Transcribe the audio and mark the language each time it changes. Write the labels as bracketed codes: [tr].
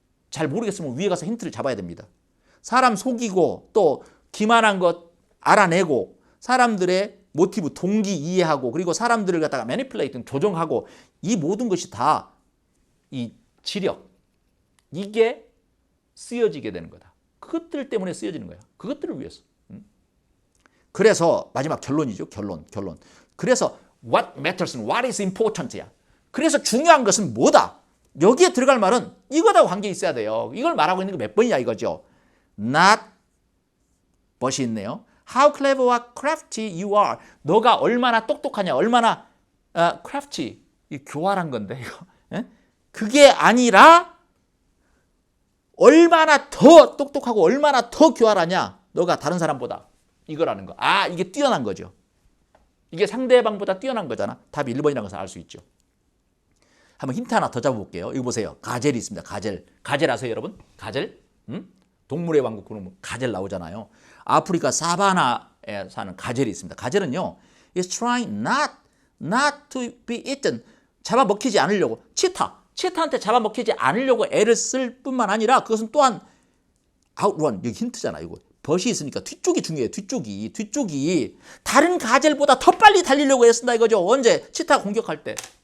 [ko] 잘 모르겠으면 위에 가서 힌트를 잡아야 됩니다. 사람 속이고 또 기만한 것 알아내고 사람들의 모티브, 동기 이해하고 그리고 사람들을 갖다가 매니플레이팅, 조정하고 이 모든 것이 다 이 지력, 이게 쓰여지게 되는 거다. 그것들 때문에 쓰여지는 거야. 그것들을 위해서. 그래서 마지막 결론이죠. 결론. 그래서 [en] what matters, what is important야. [ko] 그래서 중요한 것은 뭐다. 여기에 들어갈 말은 이거하고 관계 있어야 돼요. 이걸 말하고 있는 게 몇 번이냐 이거죠. not but이 있네요. [en] How clever or crafty you are. [ko] 너가 얼마나 똑똑하냐, 얼마나 crafty, 이 교활한 건데 이거. 예? 그게 아니라 얼마나 더 똑똑하고 얼마나 더 교활하냐, 너가 다른 사람보다, 이거라는 거. 아, 이게 뛰어난 거죠. 이게 상대방보다 뛰어난 거잖아. 답이 1번이라는 것을 알 수 있죠. 한번 힌트 하나 더 잡아볼게요. 이거 보세요. 가젤이 있습니다. 가젤. 가젤 아세요, 여러분? 가젤? 동물의 왕국 그러면 가젤 나오잖아요. 아프리카 사바나에 사는 가젤이 있습니다. 가젤은요, [en] is trying not to be eaten. [ko] 잡아먹히지 않으려고. 치타한테 잡아먹히지 않으려고 애를 쓸 뿐만 아니라 그것은 또한 outrun. 여기 힌트잖아, 이거. 벗이 있으니까 뒤쪽이 중요해요. 뒤쪽이 다른 가젤보다 더 빨리 달리려고 애쓴다 이거죠. 언제? 치타 공격할 때.